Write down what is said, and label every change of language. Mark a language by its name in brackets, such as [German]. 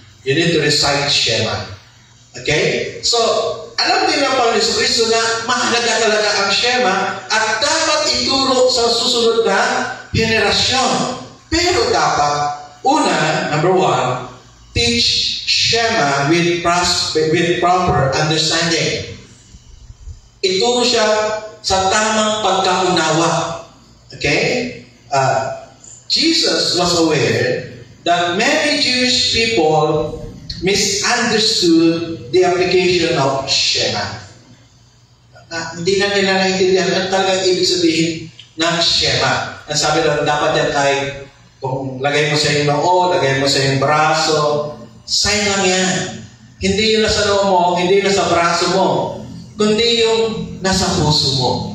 [English] You need to recite Shema. [Filipino] Okay? So, alam din ng Panginoon Kristo na mahalaga talaga ang Shema at dapat ituro sa susunod na henerasyon. Pero dapat, una, [English] number 1, teach Shema with proper understanding. [Filipino] Ituro siya sa tamang pagkaunawa. [English] Okay? Jesus was aware that many Jewish people misunderstood the application of Shema. [Filipino] Hindi na nila naintindihan ang talagang ibig sabihin ng Shema. Ang sabi doon, dapat yan ay kung lagay mo sa iyong noo, lagay mo sa iyong braso, sign lang yan. Hindi yung nasa noo mo, hindi yung nasa braso mo, kundi yung nasa puso mo.